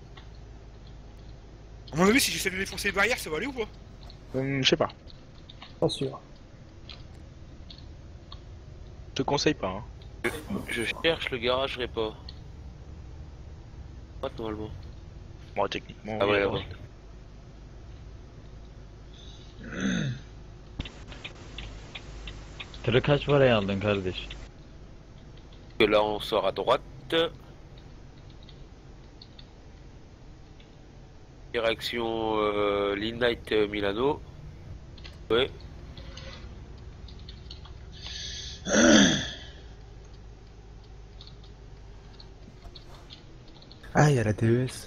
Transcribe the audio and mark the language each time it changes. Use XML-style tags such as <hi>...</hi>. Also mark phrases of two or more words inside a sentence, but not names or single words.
<fr>À mon avis, si j'essaie de défoncer les barrières, ça va aller ou pas? Je sais pas. Pas sûr. Je te conseille pas, hein. Je cherche le garage repas. Pas normalement. Bon, techniquement. Ah ouais, oui, là-bas.</fr> <tr>Kaç paraya aldın kardeş?</tr> <fr>Et là on sort à droite. Direction Lignite Milano. Ouais. Ah, il y a la TES.</fr>